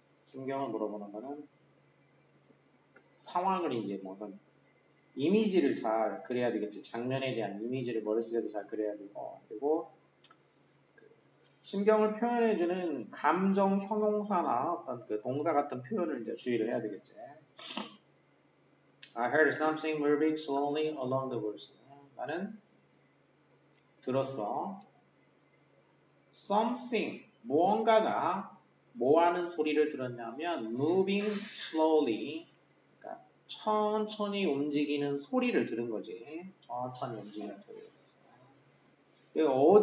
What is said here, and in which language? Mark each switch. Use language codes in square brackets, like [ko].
[ko] 심경을 물어보는 거는 상황을 이제 뭐든 이미지를 잘 그려야 되겠지. 장면에 대한 이미지를 머릿속에서 잘 그려야 되고, 그리고 심경을 표현해주는 감정 형용사나 어떤 그 동사 같은 표현을 이제 주의를 해야 되겠지. [en] I heard something moving slowly along the woods. [ko] 나는 들었어. Something, 무언가가 뭐 하는 소리를 들었냐면 [en] moving slowly, [ko] 그러니까 천천히 움직이는 소리를 들은 거지. 천천히 움직이는 소리를 들었어.